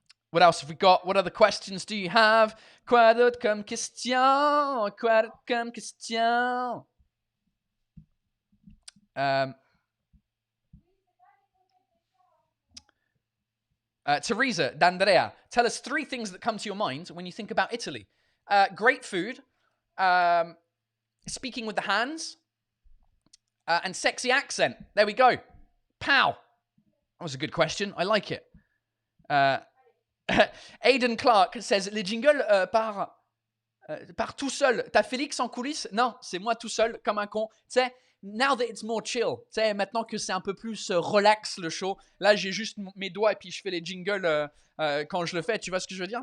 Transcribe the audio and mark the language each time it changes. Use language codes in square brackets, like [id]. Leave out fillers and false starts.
[en] What else have we got? What other questions do you have? [fr] Quoi d'autre comme question? Quoi d'autre comme question? [en] Teresa D'Andrea, tell us 3 things that come to your mind when you think about Italy. Great food, speaking with the hands, and sexy accent. There we go. Pow. That was a good question. I like it. [fr] Aidan Clark says, les jingles par tout seul. T'as Félix en coulisses? Non, c'est moi tout seul, comme un con. Tu sais, [en] now that it's more chill, [fr] tu sais, maintenant que c'est un peu plus relax le show, là j'ai juste mes doigts et puis je fais les jingles quand je le fais, tu vois ce que je veux dire?